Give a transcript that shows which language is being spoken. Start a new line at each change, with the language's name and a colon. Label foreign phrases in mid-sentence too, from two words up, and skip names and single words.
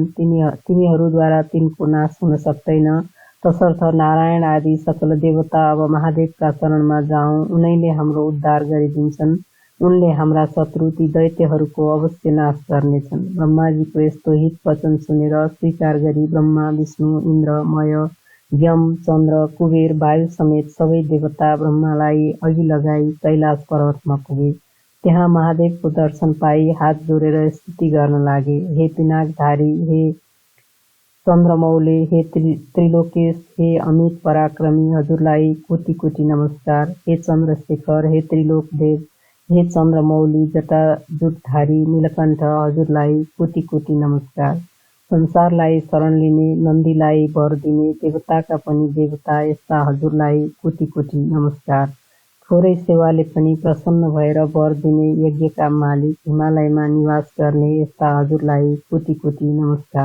Nepali: तिनीहरूद्वारा तिनको नाश हुन सक्दैन। तसर्थ नारायण आदि सकल देवता अब महादेवका शरणमा जाउँ, उनैले हाम्रो उद्धार गरिदिन्छन्। उनले हाम्रा शत्रु ती दैत्यहरूको अवश्य नाश गर्नेछन्। ब्रह्माजीको यस्तो हित वचन सुनेर स्वीकार गरी ब्रह्मा विष्णु इन्द्र मय यम चन्द्र कुबेर वायु समेत सबै देवता ब्रह्मालाई अघि लगाई कैलाश पर्वतमा पुगे। त्यहाँ महादेवको दर्शन पाई हात जोडेर स्तुति गर्न लागे। हे पिनाकधारी, हे चन्द्रमौले, हे त्रिलोकेश, हे अमित पराक्रमी, हजुरलाई कोटि कोटि नमस्कार। हे चन्द्रशेखर, हे त्रिलोकदेव, हे चन्द्रमौली जटाजुटधारी नीलकण्ठ, हजुरलाई कोटि कोटि नमस्कार। संसारलाई शरण लिने, नन्दीलाई वर दिने, देवताका पनि देवता यस्ता हजुरलाई कोटि कोटि नमस्कार। थोरै सेवाले पनि प्रसन्न भएर वर दिने, यज्ञका मालिक, हिमालयमा निवास गर्ने यस्ता हजुरलाई कोटि कोटि नमस्कार।